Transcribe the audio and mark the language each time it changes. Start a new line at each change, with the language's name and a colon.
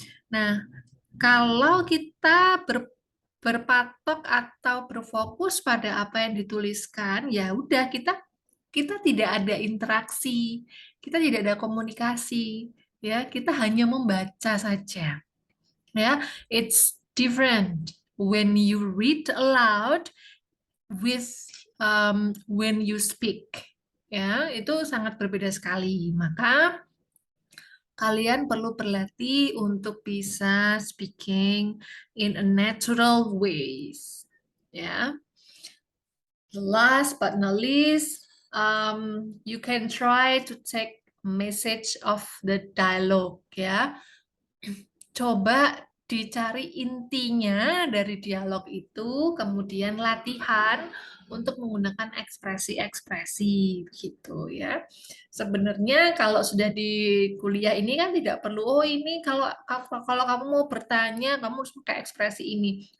Indonesian: Nah, kalau kita berpatok atau berfokus pada apa yang dituliskan, ya udah kita kita tidak ada interaksi, kita tidak ada komunikasi, ya, kita hanya membaca saja.
English: Ya, it's different when you read aloud with when you speak.
Indonesian: Ya, itu sangat berbeda sekali. Maka kalian perlu berlatih untuk bisa
English: speaking in a natural ways.
Indonesian: Ya.
English: Last but not least, you can try to take message of the dialogue, ya.
Indonesian: Coba dicari intinya dari dialog itu, kemudian latihan untuk menggunakan ekspresi-ekspresi gitu ya. Sebenarnya kalau sudah di kuliah ini kan tidak perlu, oh ini kalau kamu mau bertanya kamu harus pakai ekspresi ini.